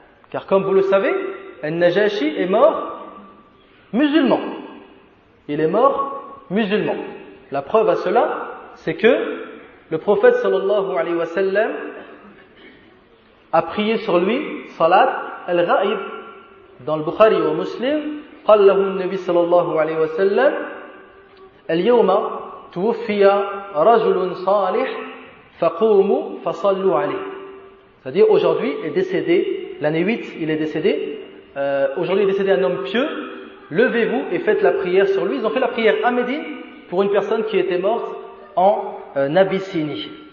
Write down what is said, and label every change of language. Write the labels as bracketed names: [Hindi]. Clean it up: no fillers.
[French] Car comme vous le savez, Al-Najashi est mort musulman. Il est mort musulman. La preuve à cela, c'est que le prophète sallallahu alayhi wa sallam a prié sur lui, salat al-ghaib. Dans le Bukhari ou Muslim, [Arabic] قال له النبي صلى الله عليه وسلم اليوم توفي رجل صالح فقوموا فصلوا عليه. [French] C'est-à-dire aujourd'hui est décédé, l'année 8 il est décédé, aujourd'hui est décédé un homme pieux, levez-vous et faites la prière sur lui. Ils ont fait la prière à Médine pour une personne qui était morte en Abyssinie.